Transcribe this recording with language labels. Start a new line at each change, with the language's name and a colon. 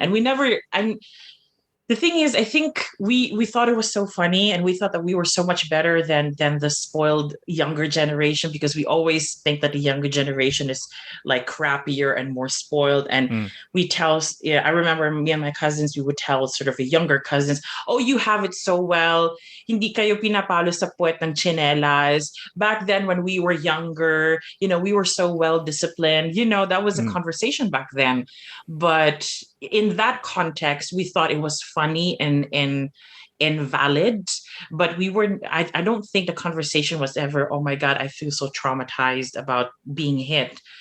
English: And we never and the thing is, I think we thought it was so funny, and we thought that we were so much better than the spoiled younger generation, because we always think that the younger generation is like crappier and more spoiled. And Mm. yeah, I remember me and my cousins, we would tell sort of the younger cousins, "Oh, you have it so well.
Filipino: Hindi kayo pinapalo sa puwet ng tsinelas.
English: Back then when we were younger, we were so well disciplined." That was a Mm. conversation back then. But in that context, we thought it was funny and invalid. But I don't think the conversation was ever, "Oh my God, I feel so traumatized about being hit."